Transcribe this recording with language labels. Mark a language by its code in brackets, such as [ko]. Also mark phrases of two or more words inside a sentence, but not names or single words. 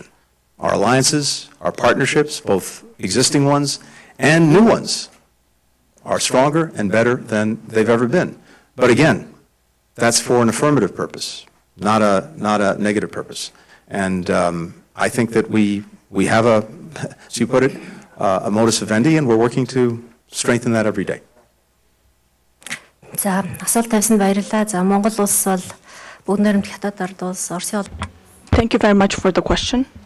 [en] Our alliances, our partnerships, both existing ones and new ones, are stronger and better than they've ever been. But again, that's for an affirmative purpose, not a negative purpose. And I think that we have as you put it, a modus vivendi, and we're working to strengthen that every day. [mn] За, асуулт тавьсанд баярлалаа. За, Монгол улс бол бүгд найрамд хятад ард улс, Оросын холбоо. [en] Thank you very much for the question.